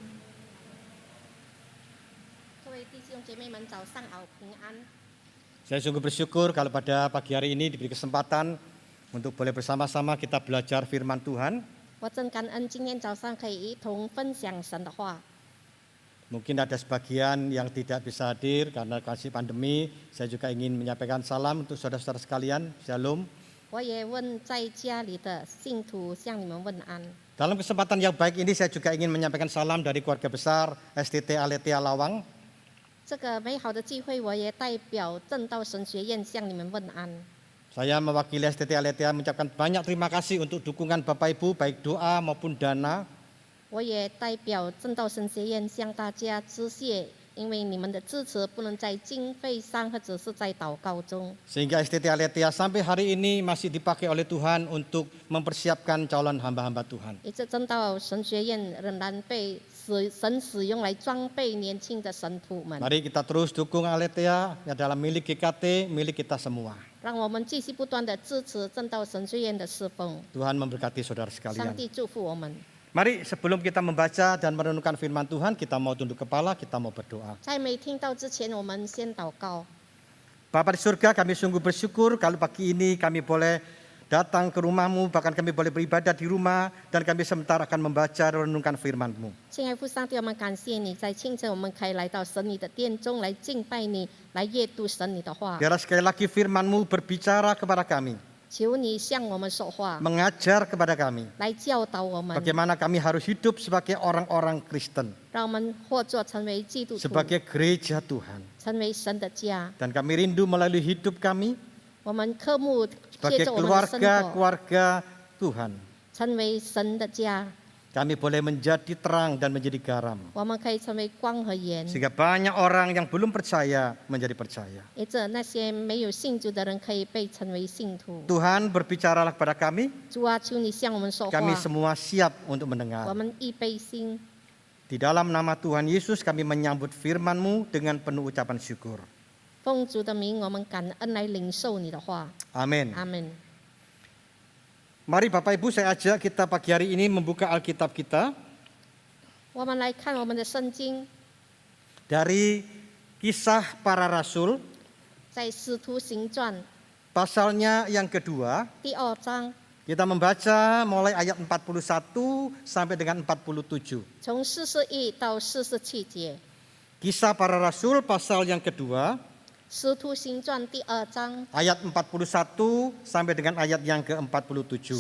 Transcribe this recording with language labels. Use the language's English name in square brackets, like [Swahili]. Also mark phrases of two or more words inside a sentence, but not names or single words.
[Chinese] 各位弟兄姐妹们，早上好，平安。 [Indonesian] Saya sungguh bersyukur kalau pada pagi hari ini diberi kesempatan untuk boleh bersama-sama kita belajar firman Tuhan. [Chinese] 我真感恩今天早上可以一同分享神的话。 [Indonesian] Mungkin ada sebagian yang tidak bisa hadir karena kondisi pandemi. Saya juga ingin menyampaikan salam untuk saudara-saudara sekalian, Shalom. [Chinese] 我也问在家里的信徒向你们问安。 [Indonesian] Dalam kesempatan yang baik ini saya juga ingin menyampaikan salam dari keluarga besar STT Aletia Lawang. [Chinese] 这个美好的聚会，我也代表正道神学院向你们问安。 [Indonesian] Saya mewakili STT Aletia mengucapkan banyak terima kasih untuk dukungan Bapak Ibu baik doa maupun dana. [Chinese] 我也代表正道神学院向大家致谢，因为你们的支持不能在经费上或者是在祷告中。 [Indonesian] Sehingga STT Aletheia sampai hari ini masih dipakai oleh Tuhan untuk mempersiapkan calon hamba-hamba Tuhan. [Chinese] 一直正道神学院仍然被神使用来装备年轻的神徒们， [Indonesian] Mari kita terus dukung Aletheia, adalah milik GKT, milik kita semua. [Chinese] 让我们继续不断的支持正道神学院的侍奉。 [Indonesian] Tuhan memberkati saudara [Chinese] 上 [Indonesian] sekalian. [Chinese] 帝祝福我们。 [Indonesian] Mari sebelum kita membaca dan merenungkan firman Tuhan, kita mau tunduk kepala, kita mau berdoa. [Chinese] 在没听到之前，我们先祷告。 [Indonesian] Bapa di surga, kami sungguh bersyukur kalau pagi ini kami boleh datang ke rumah-Mu, bahkan kami boleh beribadah di rumah, dan kami sebentar akan membaca dan merenungkan firman-Mu. [Chinese] 亲爱父上帝，我们感谢你，在清晨我们可以来到神你的殿中来敬拜你，来阅读神你的话。 [Indonesian] Biarlah sekali lagi firman-Mu berbicara kepada kami, [Chinese] 求你向我们说话， [Indonesian] mengajar kepada kami, [Chinese] 来教导我们， [Indonesian] bagaimana kami harus hidup sebagai orang-orang Kristen, [Chinese] 让我们或作成为基督徒， [Indonesian] sebagai gereja Tuhan. [Chinese] 成为神的家。 [Indonesian] Dan kami rindu melalui hidup kami [Chinese] 我们渴慕借 [Indonesian] sebagai [Chinese] 着我们的生活， [Indonesian] keluarga Tuhan. [Chinese] 成为神的家。 [Indonesian] Kami boleh menjadi terang dan menjadi garam. [Chinese] 我们可以成为光和盐， [Indonesian] Sehingga banyak orang yang belum percaya menjadi percaya. [Chinese] 也着那些没有信主的人可以被成为信徒。 [Indonesian] Tuhan berbicaralah kepada kami, [Chinese] 主啊，求你向我们说话， [Indonesian] kami semua siap untuk [Chinese] 我 [Indonesian] mendengar. [Chinese] 们预备心。 [Indonesian] Di dalam nama Tuhan Yesus kami menyambut firman-Mu dengan penuh ucapan syukur. [Chinese] 奉主的名，我们感恩来领受你的话。 [Indonesian] Amin. [Chinese] 阿门。 [Indonesian] Mari Bapak Ibu, saya ajak kita pagi hari ini membuka Alkitab kita [Chinese] 我们来看我们的圣经， [Indonesian] dari Kisah Para Rasul, [Chinese] 在《使徒行传》 [Indonesian] pasalnya yang kedua. [Chinese] 第2章， [Indonesian] Kita membaca mulai ayat 41 sampai dengan 47. [Chinese] 从41到47节， [Indonesian] Kisah Para Rasul pasal yang kedua, [Chinese] 《使徒行传》第2章 [Indonesian] ayat 41 sampai dengan ayat yang ke-47.